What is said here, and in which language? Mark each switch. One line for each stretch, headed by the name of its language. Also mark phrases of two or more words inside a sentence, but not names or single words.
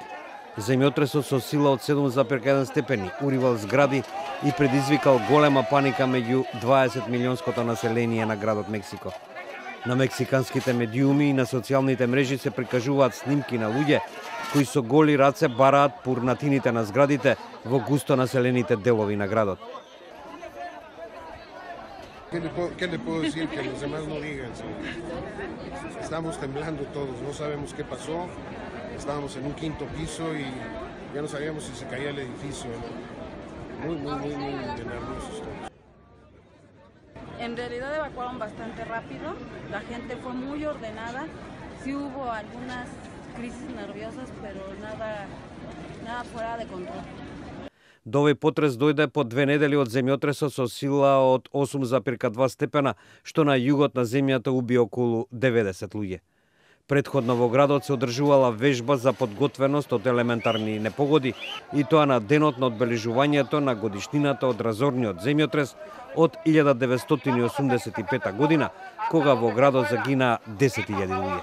Macedonian: Земјотресот со сила од 7,1 степени уривал згради и предизвикал голема паника меѓу 20 милионското население на градот Мексико. На мексиканските медиуми и на социјалните мрежи се прикажуваат снимки на луѓе кои со голи раце бараат по урнатините на зградите во густо населените делови на градот.
Spanish: ¿Qué le puedo decir? Que los demás no digan. Estamos temblando todos, no sabemos qué pasó. Estábamos en un quinto piso y ya no sabíamos si se caía el edificio. Muy nerviosos todos. En realidad evacuaron bastante rápido, la gente fue muy ordenada, sí hubo algunas crisis nerviosas, pero nada fuera de control.
Macedonian: До овој потрес дојде по 2 недели од земјотресот со сила од 8,2 степена, што на југот на земјата уби околу 90 луѓе. Предходно во градот се одржувала вежба за подготвеност од елементарни непогоди и тоа на денот на одбележувањето на годишнината од разорниот земјотрес од 1985 година, кога во градот загина 10.000 луѓе.